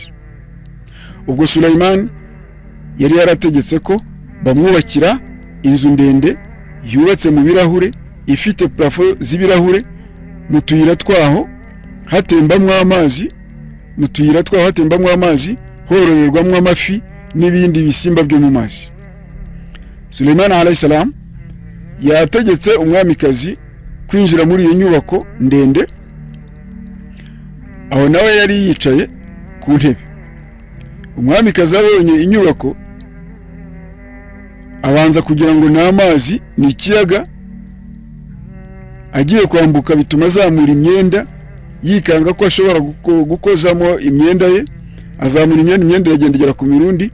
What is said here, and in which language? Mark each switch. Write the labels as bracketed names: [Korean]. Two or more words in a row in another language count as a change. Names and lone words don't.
[Kinyarwanda] Ubwo Sulaiman yari yarategetse ko bamwubakira inzu ndende yubatse mu birahure, ifite plafo z'ibirahure, mu tuyira twaho hatembamwo amazi, hororerwamwo amafi n'ibindi bisimba byo mu mazi. Sulaiman [Arabic] alayhi salam [Kinyarwanda] yategetse umwamikazi kwinjira muri iyo nyubako ndende, aho nawe yari yicaye ku ntebe. Umwamikazi abonye inyubako abanza kugira ngo ni amazi, ni ikiyaga, agiye kwambuka bituma azamura imyenda, yikanga ko ashobora gukozamo imyenda ye, azamura imyenda iragenda igera ku mirundi.